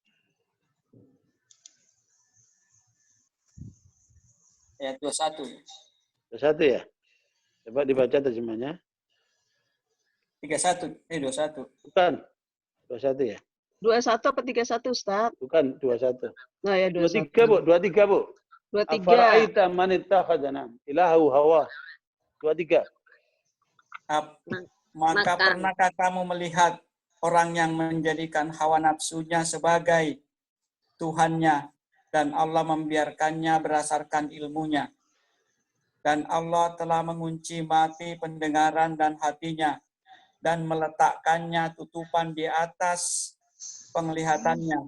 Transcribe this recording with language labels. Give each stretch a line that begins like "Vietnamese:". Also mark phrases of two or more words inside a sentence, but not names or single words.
Indonesian: ayat 21. 21 ya? Coba dibaca terjemahnya. 21. 21. Bukan. 21 ya? 21 apa 31 Ustaz? Bukan 21. Nah ya 23 21. Bu, 23 Bu. 23.
Arabic: أفرأيت من اتخذ إلهه هواه. 23.
Indonesian: Maka Maka pernahkah kamu melihat orang yang menjadikan hawa nafsunya sebagai Tuhannya dan Allah membiarkannya berdasarkan ilmunya. Dan Allah telah mengunci mati pendengaran dan hatinya dan meletakkannya tutupan di atas penglihatannya.